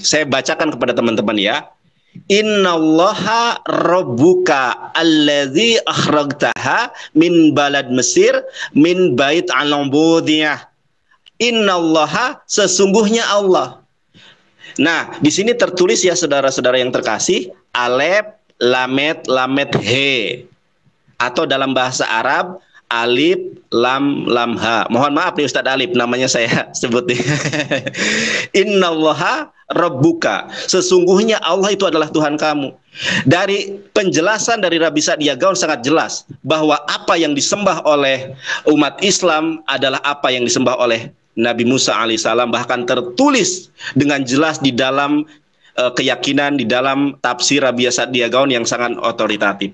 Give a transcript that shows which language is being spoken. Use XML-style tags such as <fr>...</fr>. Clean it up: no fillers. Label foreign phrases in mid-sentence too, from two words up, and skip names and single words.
<id>Saya bacakan kepada teman-teman ya.</id> <ar>إن الله ربك الذي أخرجتها من بلد مصر من بيت العبودية. إن الله,</ar> <id>sesungguhnya Allah. Nah, di sini tertulis ya saudara-saudara yang terkasih,</id> <he>אלף למד למד הא,</he> <id>atau dalam bahasa Arab</id> <ar>ألف لام لام هاء.</ar> <id>Mohon maaf nih Ustadz Alif, namanya saya sebut nih.</id> <ar>إن الله ربك,</ar> <id>sesungguhnya Allah itu adalah Tuhan kamu. Dari penjelasan dari Rabbi Sa'dia Gaon sangat jelas bahwa apa yang disembah oleh umat Islam adalah apa yang disembah oleh Nabi Musa alaihissalam, bahkan tertulis dengan jelas di dalam keyakinan, di dalam tafsir Rabbi Sa'dia Gaon yang sangat otoritatif.</id>